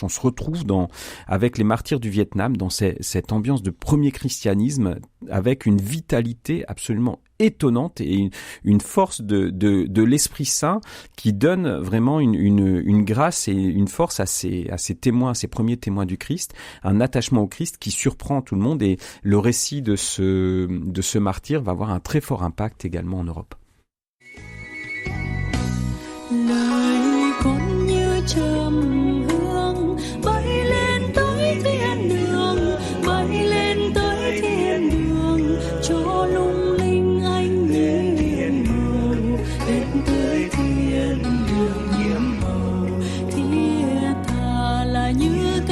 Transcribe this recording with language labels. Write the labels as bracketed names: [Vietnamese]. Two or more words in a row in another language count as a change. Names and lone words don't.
[French] On se retrouve avec les martyrs du Vietnam dans cette ambiance de premier christianisme, avec une vitalité absolument étonnante et une force de l'Esprit Saint qui donne vraiment une grâce et une force à ces témoins, à ces premiers témoins du Christ, un attachement au Christ qui surprend tout le monde, et le récit de ce martyr va avoir un très fort impact également en Europe. [Vietnamese] Lời con như trầm hương bay lên tới thiên đường, bay lên tới thiên đường cho lung linh anh nhiệm màu, lên tới thiên đường nhiệm màu thiết tha là như